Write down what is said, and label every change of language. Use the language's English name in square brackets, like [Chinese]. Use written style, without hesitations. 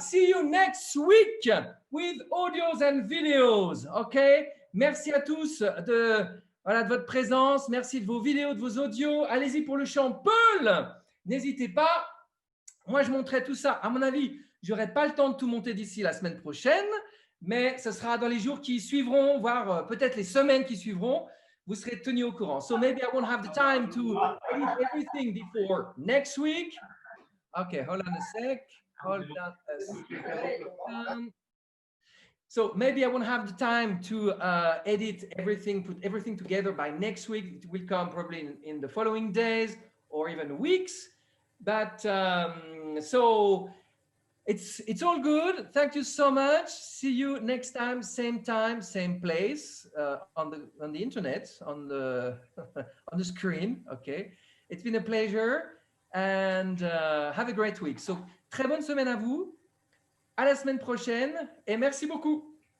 [English] See you next week with audios and videos. OK? [French] Merci à tous de votre présence. Merci de vos vidéos, de vos audios. Allez-y pour le chant Peul. N'hésitez pas. Moi, je montrerai tout ça. À mon avis, je n'aurai pas le temps de tout monter d'ici la semaine prochaine, mais ce sera dans les jours qui suivront, voire peut-être les semaines qui suivront. Vous serez tenus au courant. [English] So maybe I won't have the time to edit everything before next week. Okay, hold on a sec. Hold on a second. So maybe I won't have the time to edit everything, put everything together by next week. It will come probably in the following days or even weeks. But so it's all good. Thank you so much. See you next time, same place on the internet, on the on the screen. Okay, it's been a pleasure and have a great week. [French] So très bonne semaine à vous. À la semaine prochaine et merci beaucoup.